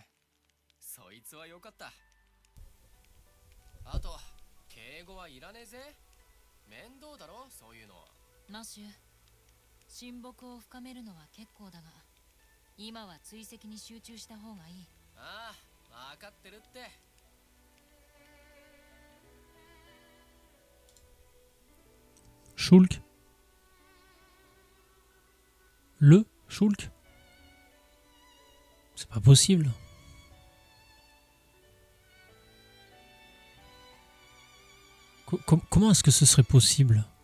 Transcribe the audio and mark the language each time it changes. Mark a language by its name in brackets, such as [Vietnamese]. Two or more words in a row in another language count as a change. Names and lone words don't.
[Japanese] そいつはよかった。あと、敬語はいらねえぜ。面倒だろ、そういうの。マシュ、親睦を深めるのは結構だが、今は追跡に集中した方がいい。ああ、分かってるって。 [French] Shulk. Le Shulk. C'est pas possible. Comment est-ce que ce serait possible?